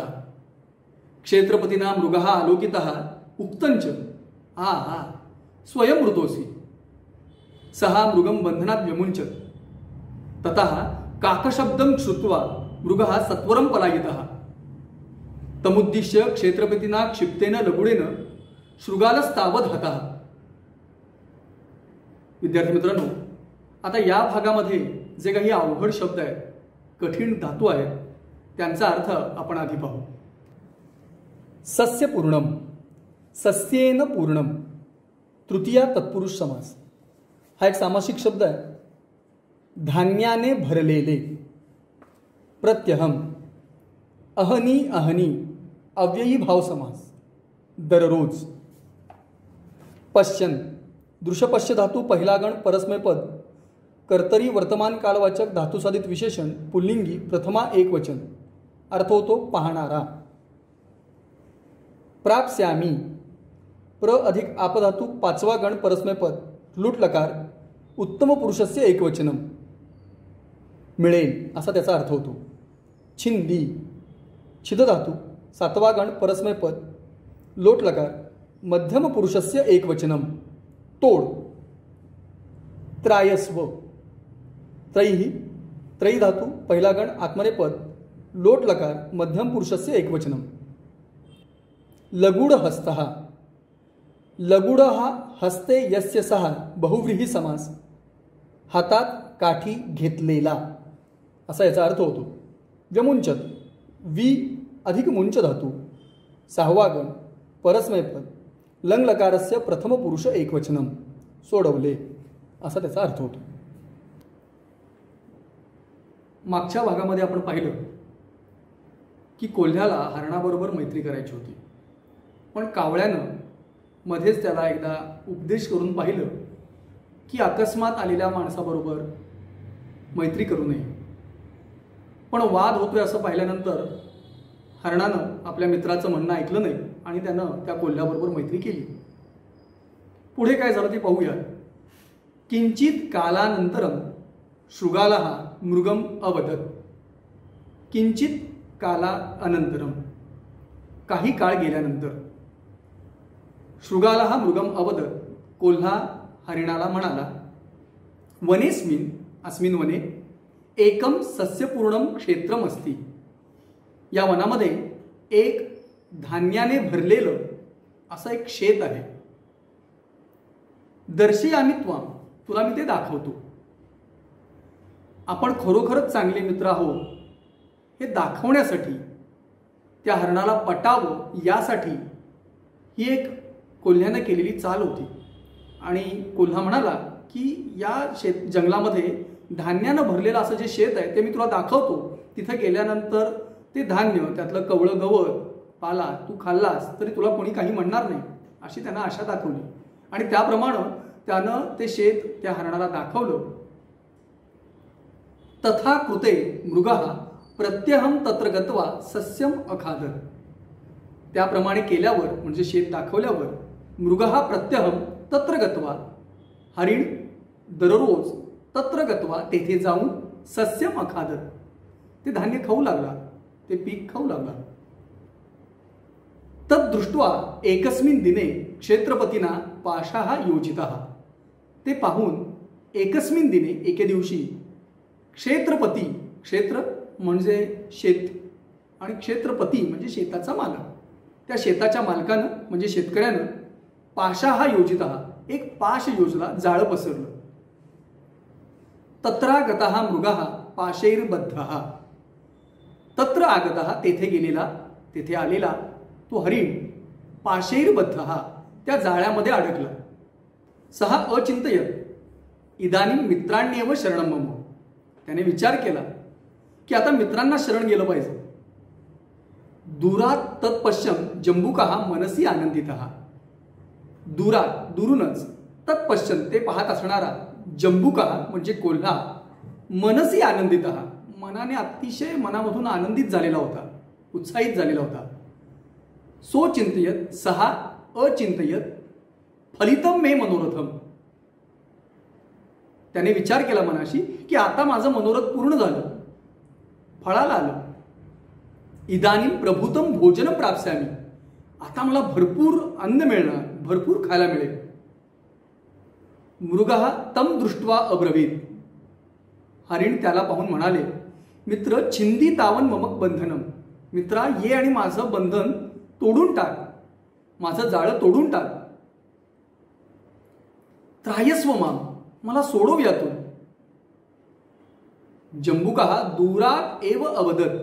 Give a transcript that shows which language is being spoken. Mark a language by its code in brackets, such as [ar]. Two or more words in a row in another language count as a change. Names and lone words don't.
[sa] क्षेत्रपतिना मृगः आलोकितः। उक्तञ्च, आहा, स्वयं मृतोऽसि। सः मृगं बन्धनात् व्यमुञ्चत्। ततः काकशब्दं श्रुत्वा मृगः सत्वरं पलायितः। तमुद्दिश्य क्षेत्रपतिना क्षिप्तेन लगुडेन शृगालस्तावत् हतः। [mr] विद्यार्थी मित्रांनो, आता या भागामध्ये जे काही अवघड शब्द आहेत, कठीण धातू आहेत, त्यांचा अर्थ आपण आधी पाहू। [sa] सस्यपूर्णम, सस्येन पूर्णम, तृतीया तत्पुरुष समास। [mr] हा एक सामासिक शब्द आहे। धान्याने भरलेले। [sa] प्रत्यहम, अहनी अहनी, अव्ययी भाव समास, दररोज। [mr] पश्यन, दृश्यपश्य धातू पहिला गण परस्मैपद, कर्तरी वर्तमान कालवाचक धातुसाधित विशेषण पुल्लिंगी प्रथमा एकवचन, अर्थ होतो पाहणारा। प्राप्स्यामी, प्र अधिक आपधातू पाचवा गण परस्मैपद लुट लकार [sa] उत्तम पुरुषस्य एकवचनम, [mr] मिळेल असा त्याचा अर्थ होतो। छिंदी, छिद धातू सातवा गण परस्मैपद लोट लकार [sa] मध्यम पुरुषस्य एकवचनम, [mr] तोड। त्रायस्व, त्रयी त्रयी धातू पहिला गण आत्मनेपद लोट लकार [sa] मध्यम पुरुषस्य एकवचनम। [mr] लगुड हस्तः, लगुड हा [sa] हस्ते यस्य सहा [mr] बहुव्रीही समास, हातात काठी घेतलेला असा याचा अर्थ होतो। व्यमुंचत, वी अधिक मुंच धातू सहावा गण परस्मैपद लंग [sa] लकारस्य प्रथम पुरुष एकवचनम, [mr] सोडवले असा त्याचा अर्थ होतो। मागच्या भागामध्ये आपण पाहिलं की कोल्ह्याला हरणाबरोबर मैत्री करायची होती, पण कावळ्यानं मध्येच त्याला एकदा उपदेश करून पाहिलं की अकस्मात आलेल्या माणसाबरोबर मैत्री करू नये. पण वाद होतोय असं पाहिल्यानंतर हरणानं आपल्या मित्राचं म्हणणं ऐकलं नाही आणि त्यानं त्या कोल्ह्याबरोबर मैत्री केली. पुढे काय झालं ते पाहूया. [sa] किंचित कालानंतरम शृगालः मृगम अवदत्. किंचित काला अनंतरम, [mr] काही काळ गेल्यानंतर, [sa] शृगालः मृगम अवदत्, [mr] कोल्हा हरिणाला म्हणाला, [sa] वनेस्मिन अस्मिन वने एकम सस्यपूर्णम क्षेत्रम अस्ति. [mr] या वनामध्ये एक धान्याने भरलेलं असं एक शेत आहे. [sa] दर्शयामि त्वाम, [mr] तुला मी ते दाखवतो. आपण खरोखरच चांगले मित्र आहोत हे दाखवण्यासाठी, त्या हरणाला पटावं यासाठी ही एक कोल्ह्यानं केलेली चाल होती. आणि कोल्हा म्हणाला की या जंगलामध्ये धान्यानं भरलेलं असं जे शेत आहे ते मी तुला दाखवतो. तिथं गेल्यानंतर ते धान्य, त्यातलं कवळं गवत पाला तू खाल्लास तरी तुला कोणी काही म्हणणार नाही, अशी त्यांना आशा दाखवली. आणि त्याप्रमाणे त्यानं ते शेत त्या हरणाला दाखवलं. [sa] तथा कृते मृगः प्रत्यहम तत्र गत्वा सस्यम अखादत. [mr] त्याप्रमाणे केल्यावर म्हणजे शेत दाखवल्यावर [sa] मृगः प्रत्यहम तत्र गत्वा, [mr] हरिण दररोज [sa] तत्र गत्वा [mr] तेथे जाऊन [sa] सस्यम अखादत, [mr] ते धान्य खाऊ लागला, ते पीक खाऊ लागला. [sa] तद्दृष्ट्वा एकस्मिन दिने क्षेत्रपतीना पाशाः योजितः. [mr] ते पाहून [sa] एकस्मिन दिने, [mr] एके दिवशी, क्षेत्रपती, क्षेत्र म्हणजे शेत आणि क्षेत्रपती म्हणजे शेताचा मालक, त्या शेताच्या मालकानं म्हणजे शेतकऱ्यानं [sa] पाशाः योजितः, [mr] एक पाश योजला, जाळं पसरलं. [sa] तत्रागतः मृगः पाशैर्बद्धः. तत्र आगतः, [mr] तेथे गेलेला, तेथे आलेला तो हरिण पाशैर्बद्धः, त्या जाळ्यामध्ये अडकला. [sa] सहा अचिंतयत इदानीं मित्राण्येव शरणं मम. [mr] त्याने विचार केला की आता मित्रांना शरण गेलं पाहिजे. [sa] दूरात तत्पश्यम जंबुकः मनसी आनंदितः. दूरात, दुरूनच, तत्पश्यम, [mr] ते पाहत असणारा, जंबुकः म्हणजे कोल्हा, [sa] मनसी आनंदितः, [mr] मनाने अतिशय मनामधून आनंदित झालेला होता, उत्साहित झालेला होता. [sa] सोचिंतयत, सहा अचिंतयत फलितम मे मनोरथम. [mr] त्याने विचार केला मनाशी की आता माझं मनोरथ पूर्ण झालं, फळाला आलं. [sa] इदानीं प्रभूतम भोजन प्राप्स्यामी. [mr] आता मला भरपूर अन्न मिळणार, भरपूर खायला मिळेल. [sa] मृगः तम दृष्ट्वा अब्रवीत. [mr] हरिण त्याला पाहून म्हणाले, [sa] मित्र छिंदी तावन ममक बंधनम. [mr] मित्रा, ये आणि माझं बंधन तोडून टाक, माझं जाळं तोडून टाक. [sa] त्रायस्व माम, [mr] मला सोडव यातून. [sa] जंबुकः दूरात एव अवदत.